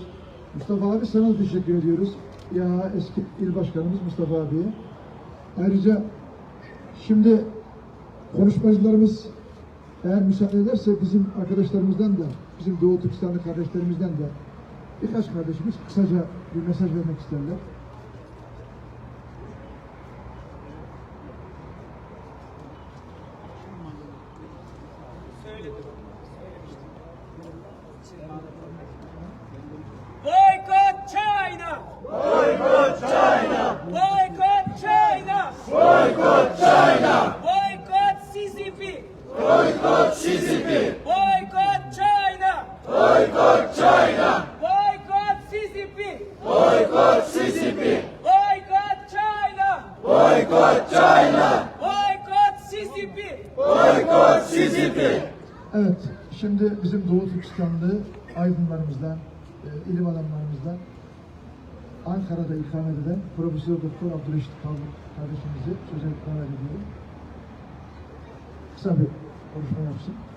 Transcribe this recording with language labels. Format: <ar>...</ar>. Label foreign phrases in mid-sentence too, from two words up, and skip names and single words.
<tr>Mustafa abi sana teşekkür ediyoruz. İHA eski il başkanımız Mustafa abiye. Ayrıca şimdi konuşmacılarımız eğer müsaade ederse bizim arkadaşlarımızdan da, bizim Doğu Türkistanlı kardeşlerimizden de birkaç kardeşimiz kısaca bir mesaj vermek isterler.</tr> <en>Boycott China! Boycott China! Boycott China! Boycott China! Boycott CCP! Boycott CCP! Boycott China! Boycott China! Boycott CCP! Boycott CCP! Boycott China! Boycott China! Boycott CCP! Boycott CCP!</en> <tr>Evet, şimdi bizim Doğu Türkistanlı aydınlarımızdan, ilim adamlarımızdan Ankara'da ikamet eden Profesör Doktor Abdülreşit Kalbuk kardeşimizi söze davet ediyorum. Kısa bir konuşma yapsın.</tr>